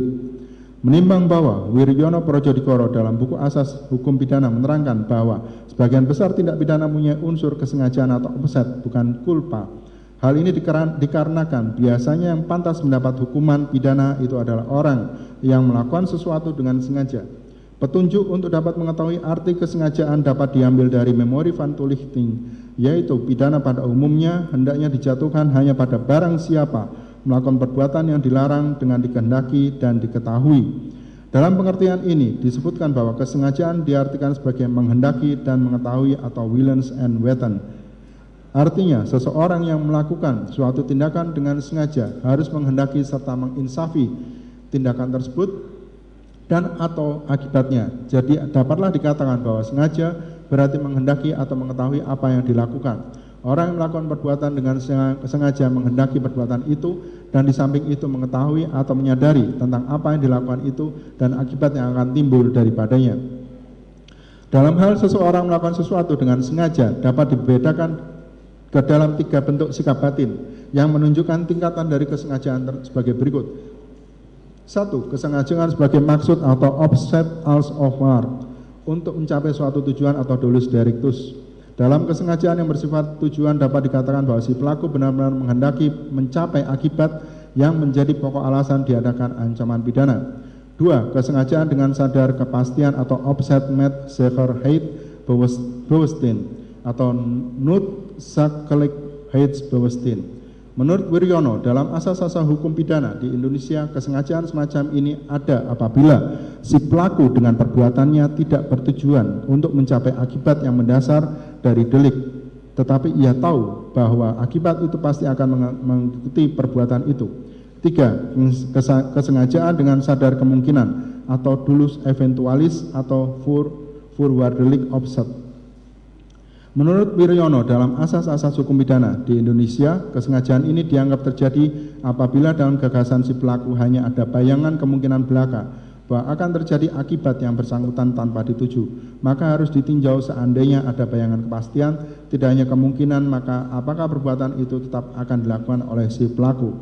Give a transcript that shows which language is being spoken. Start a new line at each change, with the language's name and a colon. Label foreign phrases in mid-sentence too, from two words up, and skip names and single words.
Indonesian: Menimbang bahwa Wiryono Projodikoro dalam buku asas hukum pidana menerangkan bahwa sebagian besar tindak pidana punya unsur kesengajaan atau offset, bukan culpa. Hal ini dikarenakan biasanya yang pantas mendapat hukuman pidana itu adalah orang yang melakukan sesuatu dengan sengaja. Petunjuk untuk dapat mengetahui arti kesengajaan dapat diambil dari
Dutch: memori van toelichting,
Indonesian: yaitu pidana pada umumnya hendaknya dijatuhkan hanya pada barang siapa melakukan perbuatan yang dilarang dengan dikehendaki dan diketahui. Dalam pengertian ini disebutkan bahwa kesengajaan diartikan sebagai menghendaki dan mengetahui atau
Dutch: willens and wetten.
Indonesian: Artinya seseorang yang melakukan suatu tindakan dengan sengaja harus menghendaki serta menginsafi tindakan tersebut dan atau akibatnya. Jadi dapatlah dikatakan bahwa sengaja berarti menghendaki atau mengetahui apa yang dilakukan. Orang yang melakukan perbuatan dengan sengaja menghendaki perbuatan itu dan di samping itu mengetahui atau menyadari tentang apa yang dilakukan itu dan akibat yang akan timbul daripadanya. Dalam hal seseorang melakukan sesuatu dengan sengaja dapat dibedakan ke dalam 3 bentuk sikap batin yang menunjukkan tingkatan dari kesengajaan sebagai berikut. 1. Kesengajaan sebagai maksud atau
Dutch: offset als of mark
Indonesian: untuk mencapai suatu tujuan atau
Latin: dolus directus.
Indonesian: Dalam kesengajaan yang bersifat tujuan dapat dikatakan bahwa si pelaku benar-benar menghendaki mencapai akibat yang menjadi pokok alasan diadakan ancaman pidana. 2. Kesengajaan dengan sadar kepastian atau
Dutch: offset met zekerheid bewustin
Indonesian: atau noodzakelijkheidsbewustin. Menurut Wiryono, dalam asas-asas hukum pidana di Indonesia, kesengajaan semacam ini ada apabila si pelaku dengan perbuatannya tidak bertujuan untuk mencapai akibat yang mendasar dari delik, tetapi ia tahu bahwa akibat itu pasti akan mengikuti perbuatan itu. 3. Kesengajaan dengan sadar kemungkinan atau
Latin: dulus eventualis
Indonesian: atau
Dutch: voorwaardelijk opzet.
Indonesian: Menurut Wiryono, dalam asas-asas hukum pidana di Indonesia, kesengajaan ini dianggap terjadi apabila dalam gagasan si pelaku hanya ada bayangan kemungkinan belaka bahwa akan terjadi akibat yang bersangkutan tanpa dituju. Maka harus ditinjau seandainya ada bayangan kepastian, tidak hanya kemungkinan, maka apakah perbuatan itu tetap akan dilakukan oleh si pelaku.